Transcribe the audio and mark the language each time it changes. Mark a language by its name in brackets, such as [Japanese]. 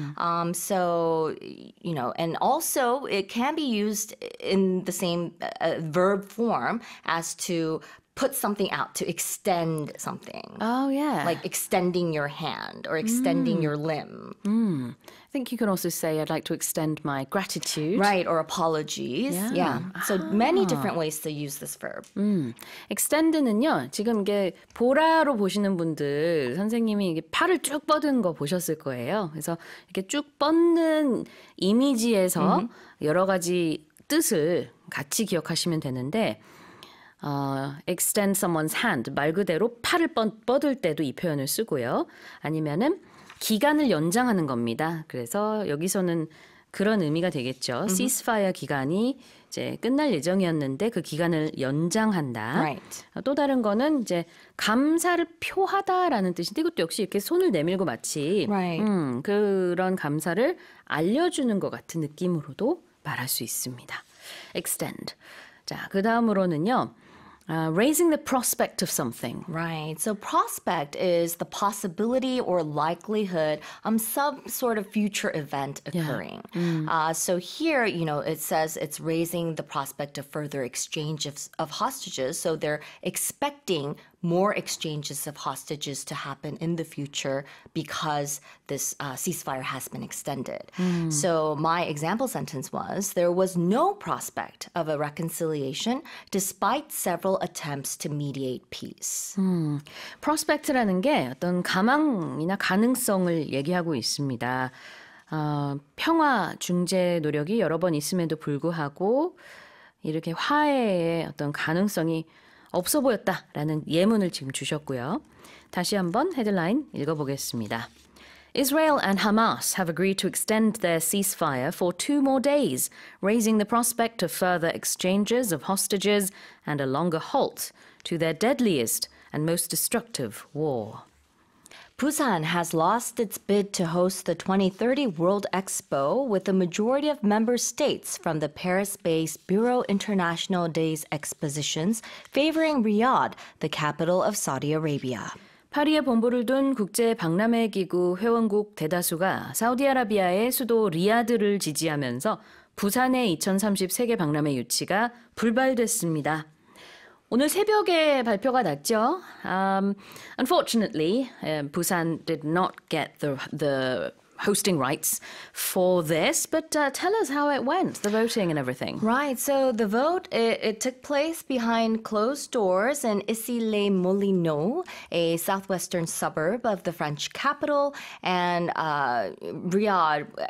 [English] And also it can be used in the same verb form as to put something out, to extend something. Oh, yeah. Like extending your hand or extending your limb. I think you can also say, I'd like to extend my gratitude. Right, or apologies. Yeah. So many different ways to use this verb. [Korean] extend는요, 지금 이게 보라로 보시는 분들, 선생님이 이게 팔을 쭉 뻗은 거 보셨을 거예요. 그래서 이렇게 쭉 뻗는 이미지에서 여러 가지 뜻을 같이 기억하시면 되는데, [English] extend someone's hand, [Korean] 말 그대로 팔을 뻗을 때도 이 표현을 쓰고요. 아니면은 기간을 연장하는 겁니다. 그래서 여기서는 그런 의미가 되겠죠. ceasefire 기간이 이제 끝날 예정이었는데 그 기간을 연장한다. [English] Right. [Korean] 또 다른 거는 이제 감사를 표하다라는 뜻인데 이것도 역시 이렇게 손을 내밀고 마치 [English] Right. [Korean] 그런 감사를 알려주는 것 같은 느낌으로도 말할 수 있습니다. extend. 자, 그 다음으로는요. [English] raising the prospect of something. Right. So prospect is the possibility or likelihood some sort of future event occurring. So here, it says it's raising the prospect of further exchange of hostages. So they're expecting more exchanges of hostages to happen in the future because this ceasefire has been extended. So my example sentence was, there was no prospect of a reconciliation despite several attempts to mediate peace. [Korean] prospect라는 게 어떤 가망이나 가능성을 얘기하고 있습니다. 평화 중재 노력이 여러 번 있음에도 불구하고 이렇게 화해의 어떤 가능성이 없어 보였다라는 예문을 지금 주셨고요. 다시 한번 헤드라인 읽어보겠습니다. [English] Israel and Hamas have agreed to extend their ceasefire for 2 more days, raising the prospect of further exchanges of hostages and a longer halt to their deadliest and most destructive war. Busan has lost its bid to host the 2030 World Expo, with the majority of member states from the Paris-based Bureau International Days Expositions favoring Riyadh, the capital of Saudi Arabia. [Korean] 파리에 본부를 둔 국제 박람회 기구 회원국 대다수가 사우디아라비아의 수도 리야드를 지지하면서 부산의 2030 세계 박람회 유치가 불발됐습니다. 오늘 새벽에 발표가 났죠. [English] Unfortunately, Busan did not get the hosting rights for this, but tell us how it went, the voting and everything. Right, so the vote, it took place behind closed doors in Issy-les-Moulineaux, a southwestern suburb of the French capital, and Riyadh.